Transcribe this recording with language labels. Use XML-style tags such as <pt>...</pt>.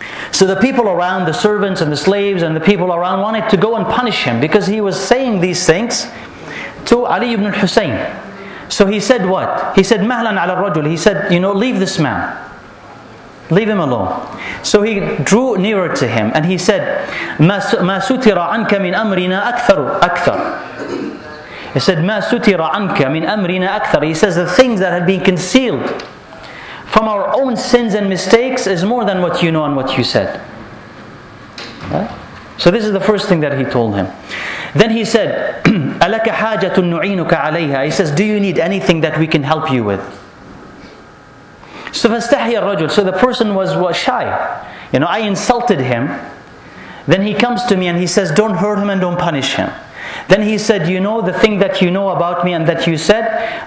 <en>So the people around, the servants and the slaves and the people around wanted to go and punish him because he was saying these things to Ali ibn al-Husayn. So he said what? He said,</en> <ar>مَهْلًا عَلَى الرَّجُلِ.</ar> <en>He said, you know, leave this man. Leave him alone. So he drew nearer to him and he said,</en> <ar>مَا سُتِرَ عَنْكَ مِنْ أَمْرِنَا أَكْثَرُ أَكْثَرُ.</ar> <en>He said,</en> <ar>مَا سُتِرَ عَنْكَ مِنْ أَمْرِنَا أَكْثَرُ.</ar> <en>He says, the things that have been concealed from our own sins and mistakes is more than what you know and what you said. So this is the first thing that he told him. Then he said,</en> <ar>أَلَكَ حَاجَةٌ نُعِينُكَ عَلَيْهَا.</ar> <en>He says, do you need anything that we can help you with? So</en> <ar>فَاسْتَحْيَ الرَّجُلُ.</ar> <en>So the person was shy. You know, I insulted him. Then he comes to me and he says, don't hurt him and don't punish him. Then he said, you know the thing that you know about me and that you said?</en>